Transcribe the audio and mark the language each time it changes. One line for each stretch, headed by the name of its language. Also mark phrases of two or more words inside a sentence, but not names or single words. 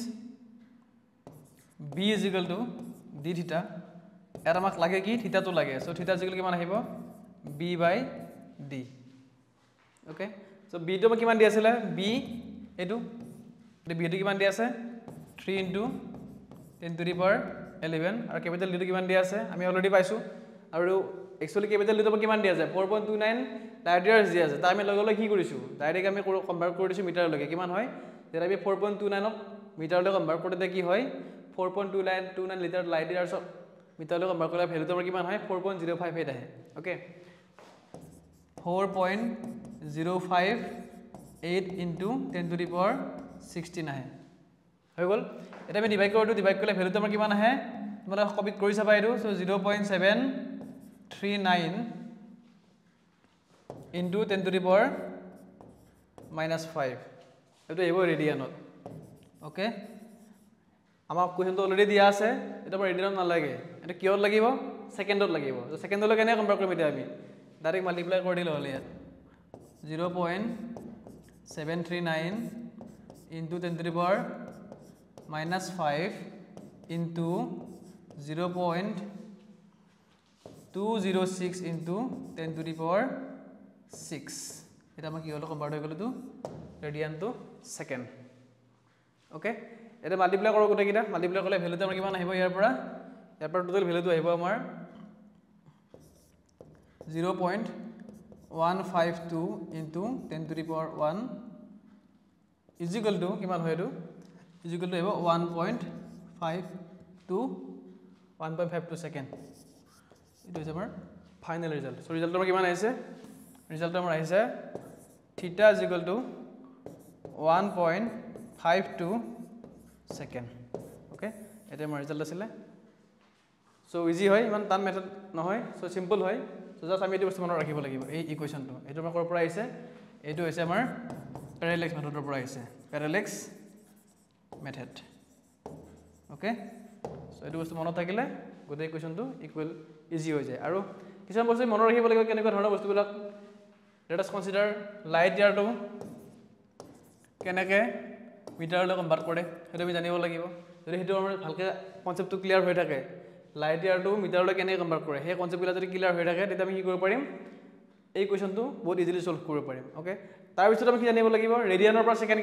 Assamese: b d থিটা এটা আমাক লাগে কি থিটাটো লাগে সো থিটা কিমান আহিব b/d ওকে সো b টো কিমান দি আছিল b এটো b টো কিমান দি আছে 3
English: into 10 to the power 11
Assamese: আৰু ক্যাপিটাল d টো কিমান দি আছে আমি অলৰেডি পাইছো আৰু একচুয়ালি ক্যাপিটাল d টো কিমান দি আছে 4.29
English: light years
Assamese: দি আছে তা আমি লগলৈ কি কৰিছো ডাইৰেক্ট আমি কনভাৰ্ট কৰি দিছো মিটাৰলৈকে কিমান হয় যেটা আমি 4.29 ক মিটাৰলৈ কনভাৰ্ট কৰিলে কি হয় 4.29
English: liter light years
Assamese: মিটাৰলৈ কনভাৰ্ট কৰিলে ভ্যালুটো কিমান হয় 4.058 আহে ওকে
English: 4.058 into 10 to the power 16
Assamese: আহে হৈ গল এটা আমি ডিভাইড কৰিলে ভ্যালুটো আমাৰ কিমান আহে তোমরা কপি কৰি চাবা এটো সো
English: 0.739 into 10 to the power -5
Assamese: এটো এব ৰেডিয়ানত ওকে আমাৰ কোৱেশ্চনটো অলৰেডি দিয়া আছে এটা ৰেডিয়ানত নালাগে এটা কিহত লাগিব সেকেন্ডত লাগিব তো সেকেন্ডলৈ কেনে কনভাৰ্ট কৰিম এতিয়া আমি ডাইৰেক্ট মাল্টিপ্লাই কৰি দিলে হ'ল ইয়াত
English: 0.739 into 10 to the power -5 into 0.206 into 10 to the power 6
Assamese: এটা আমাক কি হলো কনভার্ট হৈ গলো তো
English: radian to second
Assamese: ওকে এটা মাল্টিপ্লাই কৰো গোটে কিটা মাল্টিপ্লাই কৰিলে ভ্যালুটো আমাৰ কিমান আহিব ইয়াৰ পৰা টোটাল ভ্যালুটো আহিব আমাৰ
English: 0.152 into 10 to the power 1 is equal to
Assamese: কিমান হয় এটো
English: is equal to
Assamese: 1.52 সেকেন্ড এটো হৈছে আমাৰ ফাইনাল ৰিজাল্ট সো ৰিজাল্ট আমাৰ কিমান আহিছে ৰিজাল্ট আমাৰ আহিছে থিটা
English: is equal to 1.52 second
Assamese: ওকে এটা আমাৰ ৰিজাল্ট আছিল সো ইজি হয় ইমান টান মেথড নহয় সো সিম্পল হয় সো জাস্ট আমি এটো বস্তু মনত ৰাখিব লাগিব এই ইকুৱেচনটো এটো আমাৰ কৰ পৰা আহিছে এটো হৈছে আমাৰ
English: parallax method
Assamese: পৰা আহিছে প্যাৰালেক্স মেথড ওকে সো এটো বস্তু মনত থাকিলে গোটেই ইকুৱেচনটো ইকুৱেল ইজি হৈ যায় আৰু কিছুমান বস্তু মনত ৰাখিব লাগিব কেনেকুৱা ধৰণৰ বস্তুবিলাক
English: let us consider light year to
Assamese: কেনেকৈ মিটাৰলৈ কনভাৰ্ট কৰে সেইটো আমি জানিব লাগিব যদি সেইটো আমাৰ ভালকৈ কনসেপ্টটো ক্লিয়াৰ হৈ থাকে লাইট ইয়াৰটো মিটাৰলৈ কেনেকৈ কনভাৰ্ট কৰে সেই কনসেপ্টবিলাক যদি ক্লিয়াৰ হৈ থাকে তেতিয়া আমি কি কৰিব পাৰিম এই কোৱেশ্চনটো বহুত ইজিলি সলভ কৰিব পাৰিম ওকে তাৰ পিছত আমি কি জানিব লাগিব ৰেডিয়ানৰ পৰা সেকেন্ড